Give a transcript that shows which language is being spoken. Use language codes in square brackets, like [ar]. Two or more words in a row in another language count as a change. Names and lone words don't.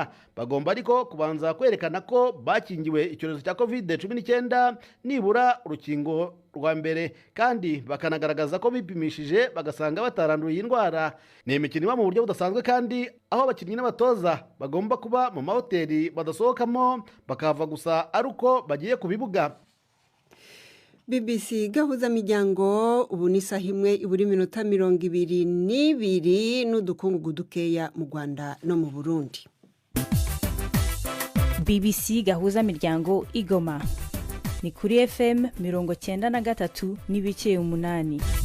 [rw] Bagomba ariko kubanza kwerekana ko bakingiwe icyorezo cya COVID-19 nibura urukingo rwa mbere, kandi bakanagaragaza ko bipimishije bagasanga bataranduye indwara. Ni imikino iba mu buryo budasanzwe kandi aho abakinnyi n'abatoza bagomba kuba mu mahoteli badasohokamo, bakava gusa ari uko bagiye ku bibuga. BBC gahuzamiryango ubu ni isaha imwe iburi minota 22 n'udukungugu dukeya mu Rwanda no mu Burundi. BBC gahuzamiryango Igoma ni kuri FM 93.8.